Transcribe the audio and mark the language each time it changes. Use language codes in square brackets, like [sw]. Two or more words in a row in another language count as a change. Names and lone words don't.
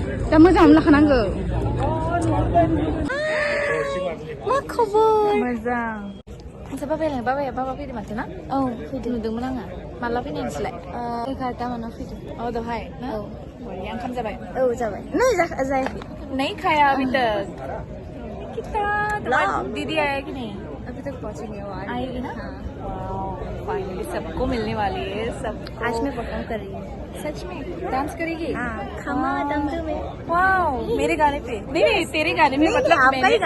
[brx] दा मोजां लाखानांगौ मा खबर मोजां नोंसा बाबा फैदों माथो ना औ फैदों नुदोंमोन आङो माला फैनाय नोंसोरलाय 11 मानाव फैदों दहाय ना औ ओंखाम जाबाय औ जाबाय नै [hi] जायाखै नहीं खाया अभी तक कितना तुम्हारी दीदी आया कि नहीं अभी तक पहुंची नहीं हो आएगी ना फाइनली सबको मिलने वाली है सब आज मैं परफॉर्म कर रही हूँ सच में डांस करेगी हाँ खमा दमदम में वाओ मेरे गाने पे नहीं तेरे गाने में मतलब आपका ही